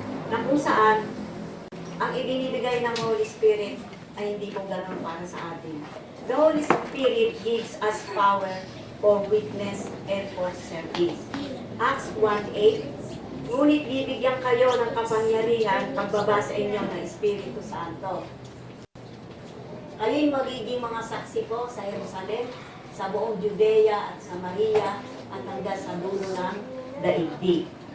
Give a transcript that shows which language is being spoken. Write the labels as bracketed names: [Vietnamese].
[Filipino] Na kung saan ang ibinibigay ng Holy Spirit ay hindi po ganun para sa atin. [English] The Holy Spirit gives us power for witness and for service. [Filipino] Acts 1:8, ngunit bibigyan kayo ng kapangyarihan pagbaba sa inyo ng Espiritu Santo. Kayo'y magiging mga saksi po sa Jerusalem, sa buong Judea at Samaria, at hanggang sa dulo ng daigdig.